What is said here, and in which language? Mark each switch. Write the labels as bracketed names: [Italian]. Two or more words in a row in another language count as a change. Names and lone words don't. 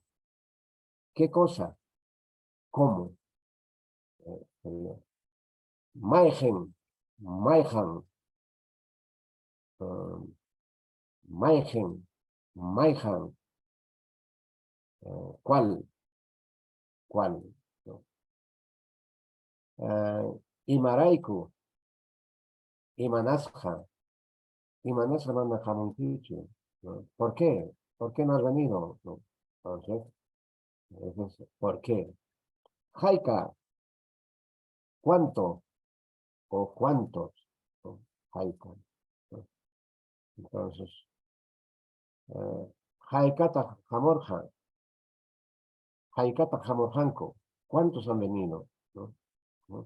[Spanish] ¿Qué cosa? ¿Cómo? [Quechua] Maigen, Maijan, Maigen, Maijan, [Spanish] ¿cuál? ¿Cuál? ¿No? [Quechua] Imaraiku, Imanasja, Imanasja manda jamonquicho, [Spanish] ¿no? ¿Por qué? ¿Por qué no has venido? ¿No? Entonces, ¿por qué? Jaika, ¿cuánto? ¿O cuántos? ¿No? Jaika, ¿no? Entonces, [Quechua] Jaikata Jamorja, Jaikata Jamorjanco, [Spanish] ¿cuántos han venido? ¿No? ¿No?